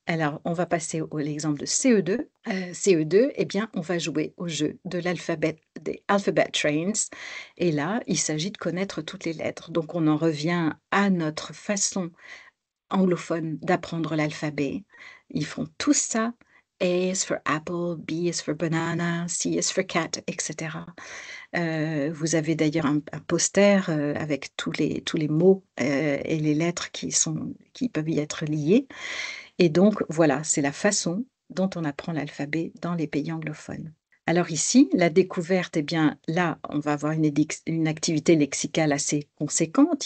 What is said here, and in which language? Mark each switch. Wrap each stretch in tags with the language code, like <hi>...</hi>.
<fr>Alors on va passer au l'exemple de CE2. CE2, eh bien, on va jouer au jeu de l'alphabet des Alphabet Trains et là, il s'agit de connaître toutes les lettres. Donc on en revient à notre façon anglophones d'apprendre l'alphabet. Ils font tous ça.</fr> <en>A is for apple, B is for banana, C is for cat, et cetera.</en> <fr>Vous avez d'ailleurs un poster, avec tous les mots, et les lettres qui peuvent y être liées et donc voilà, c'est la façon dont on apprend l'alphabet dans les pays anglophones. Alors ici, la découverte, eh bien là, on va avoir une activité lexicale assez conséquente.</fr>